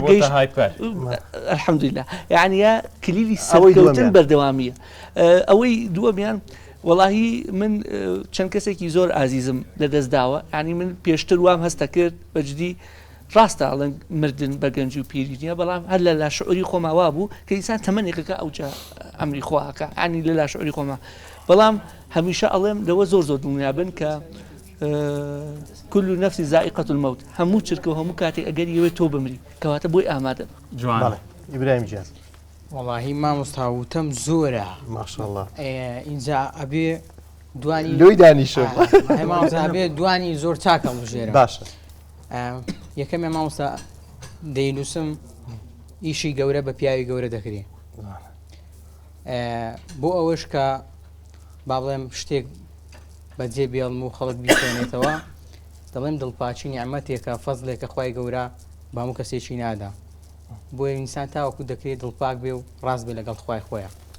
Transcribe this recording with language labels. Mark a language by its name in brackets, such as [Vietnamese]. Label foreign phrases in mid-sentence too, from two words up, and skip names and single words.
[Central Kurdish] گەیشت ئەلحەمدولیلا یعنی کلیلی سەرکەوتن بەردەوامیە ئەوەی دووەمیان وەڵاهی من چەند کەسێکی زۆر ئازیزم لەدەستداوە ینی من پێشتر وام هەستە کرد بەجددی ڕاستە ئەڵەن مردن بە گەنج و پیری نیە بەڵام هەر لە لاشعوری خۆماوا بوو کە ئینسان تەمەنێکەکە ئەوجا ئەمری خواکە ینی لە لاشعوری خۆما بەڵام هەمیشە ئەڵێم لەوە زۆر زۆر دڵنیابن کە [Arabic] كل نفس ذائقة الموت [Central Kurdish] هەموو چرکە و هەموو کاتێک ئەگەر یەوێت تۆ بمری کەواتە بۆی ئامادە جوان ئیبراهیم جان وەڵاهی مامۆستاوتەم زۆرە ماشاءالله اینجا ئەبێ دوانی لۆی دانیشە ئەبێ دوانی زۆر چاکە ژێرە باشە یەکەمێ مامۆستا دەینووسم ئیشی گەورە بە پیاوی گەورە دەکرێ بۆ ئەوەش کە با بڵێم شتێک بەجێ بێڵم و خەڵک بیخێنێتەوە دەڵێم دڵپاچی نیعمەتێکە فەزلێکە خوای گەورە با هەموو کەسێکی نادا بۆ ئینسان تاوەکو دەکرێت دڵپاک بێ و ڕاست بێ لەگەڵ خوای خۆیان